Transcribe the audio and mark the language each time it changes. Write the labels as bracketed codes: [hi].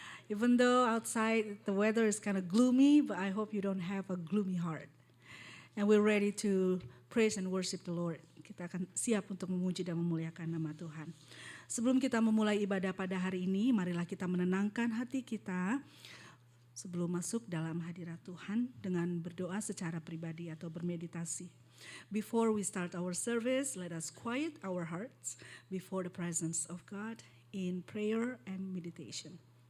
[en] Even though outside the weather is kind of gloomy, but I hope you don't have a gloomy heart. And we're ready to praise and worship the Lord. [id] Kita akan siap untuk memuji dan memuliakan nama Tuhan. Sebelum kita memulai ibadah pada hari ini, marilah kita menenangkan hati kita sebelum masuk dalam hadirat Tuhan dengan berdoa secara pribadi atau bermeditasi. [en] Before we start our service, let us quiet our hearts before the presence of God in prayer and meditation.